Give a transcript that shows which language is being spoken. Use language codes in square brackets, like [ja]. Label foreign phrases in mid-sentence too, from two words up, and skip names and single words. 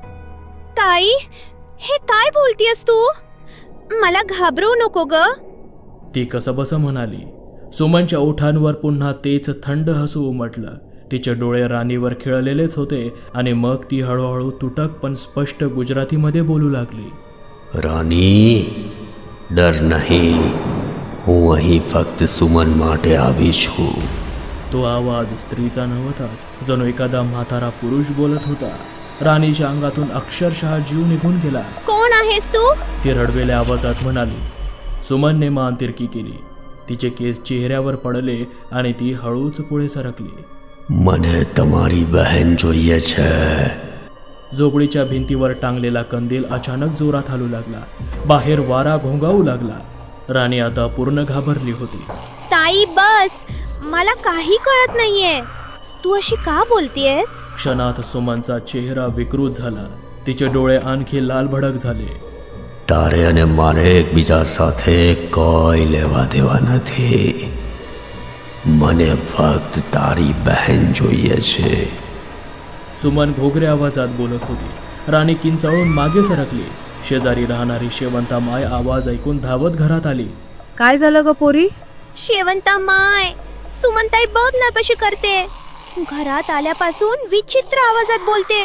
[mr] ताई, हे काय बोलतेस तू? मला घाबरवू नको ग. ती कसबस म्हणाली. सुमनच्या ओठांवर पुन्हा तेच थंड हसू उमटलं. तिचे डोळे राणीवर खिळलेलेच होते आणि मग ती हळूहळू तुटक पण स्पष्ट गुजरातीमध्ये बोलू लागली. [hi] रानी, डर नहीं, हूँ वही फक्त सुमन माटे आविश हूँ. [mr] तो आवाज स्त्रीचा नव्हताच, जणू एखादा म्हातारा पुरुष बोलत होता. राणीच्या अंगातून अक्षरशः जीव निघून गेला. कोण आहेस तू? ती रडवेल्या आवाजात म्हणाली. सुमनने मान तिरकी केली. तिचे केस चेहऱ्यावर पडले आणि ती हळूच पुढे सरकली. [gu] મને તમારી બહેન જોઈએ છે. [mr] झोपडीच्या भिंतीवर टांगलेला कंदील अचानक जोरात हलू लागला. बाहेर वारा घोंगावू लागला. राणी आता पूर्ण घाबरली होती. ताई बस, मला काही कळत नाहीये. तू अशी का बोलतेयस? क्षणात सुमनचा चेहरा विकृत झाला. तिचे डोळे आणखी लाल भडक झाले. [gu] તારે અને મારે એકબીજા સાથે કોઈ લેવા દેવા નથી. મને ફક્ત તારી બહેન જોઈએ છે. [mr] सुमन घोगऱ्या आवाजात बोलत होती. राणी किंचाळून मागे सरकली. शेजारी राहणारी शेवंता माय आवाज ऐकून धावत घरात आली. काय झालं ग पोरी? शेवंता माय, सुमनताई बघ ना कशी करते. घरात आल्यापासून विचित्र आवाजात बोलते.